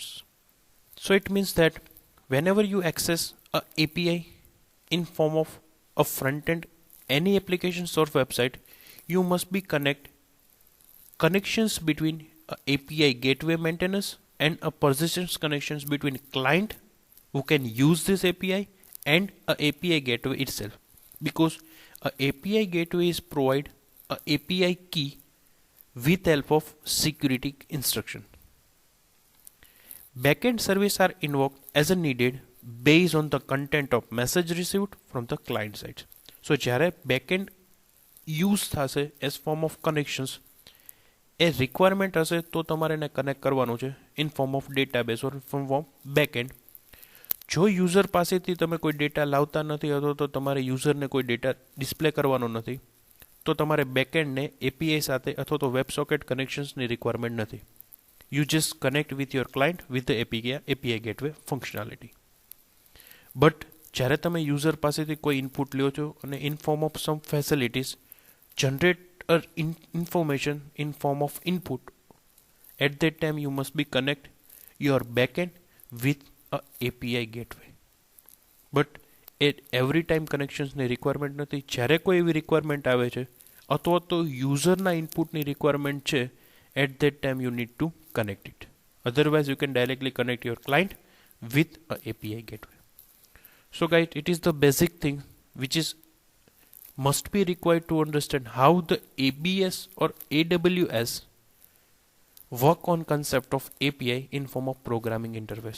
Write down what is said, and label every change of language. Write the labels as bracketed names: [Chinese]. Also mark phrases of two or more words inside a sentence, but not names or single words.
[English] So it means that whenever you access a API in form of a front end, any applications or website, you must be connections between API gateway maintenance and a persistence connections between client who can use this API and a API gateway itself, because a API gateway is provide a API key with help of security instruction. Backend service are invoked as a needed based on the content of message received from the client side. [Gujarati] So જ્યારે [English] backend use [Gujarati] થશે [English] as form of connections [Gujarati] એ requirement હશે તો તમારે એને કનેક્ટ કરવાનું છે [English] in form of database or form of backend. [Gujarati] જો યુઝર પાસેથી તમે કોઈ ડેટા લાવતા નથી અથવા તો તમારે યુઝરને કોઈ ડેટા ડિસ્પ્લે કરવાનો નથી તો તમારે બેકએન્ડને એપીઆઈ સાથે અથવા તો વેબસોકેટ કનેક્શન્સની રિક્વાયરમેન્ટ નથી. [English] you just connect with your client with the API gateway functionality. બટ [Gujarati] જ્યારે તમે યુઝર પાસેથી કોઈ ઇનપુટ લ્યો છો અને [English] in form of some facilities generate information in form of input, at that time you must be connect your backend with a API gateway. But at every time connections ની requirement નથી. [Gujarati] જ્યારે કોઈ એવી requirement આવે છે અથવા તો યુઝરના ઇનપુટની requirement છે, [English] at that time you need to connect it. Otherwise you can directly connect your client with a API gateway. So guys, it is the basic thing which is must be required to understand how the ABS or AWS work on concept of API in form of programming interface.